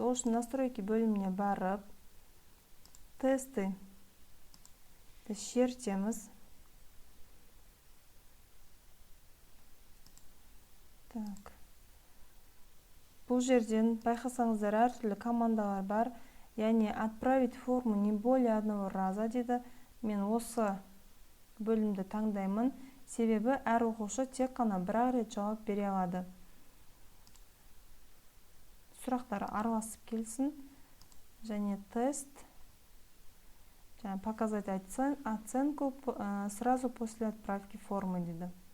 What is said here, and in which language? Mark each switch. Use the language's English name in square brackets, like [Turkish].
[Kazakh] Ол үшін настройки бөліміне барып, тесті шертеміз. Бұл жерден байқасаңыздар әртүрлі командалар бар. Яғни [Russian] отправить форму не более одного раза [Kazakh] деді. Мен осы бөлімді таңдаймын. Себебі әр оқушы тек қана бір рет жауап бере алады. Сұрақтары араласып келсін. Және тест. [Russian] Показать оценку сразу после отправки формы [Kazakh] деді.